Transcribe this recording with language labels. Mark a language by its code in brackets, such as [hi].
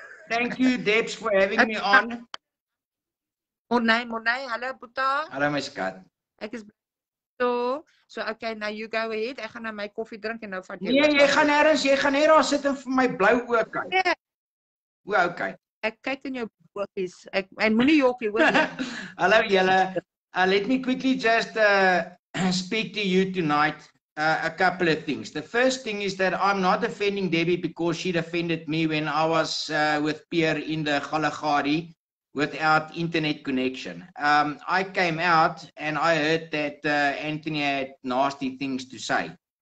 [en] Thank you Debs for having me on. [af] Monay, hallo Boeta. Hallo my skat. Ek is so okay, [en] now you go ahead. [af] Ek gaan nou my koffie drink en nou vat jy. Nee, jy gaan nêrens, jy gaan net daar sit en vir my blou oë kyk. Nee. O, okay. Ek kyk in jou oogies. En moenie jokkie hoor nie. Hallo julle. [en] Let me quickly just speak to you tonight. A couple of things. The first thing is that I'm not defending Debbie because she defended me when I was with Pierre in the Galagari. without internet connection. I came out and I heard that Anthony had nasty things to say.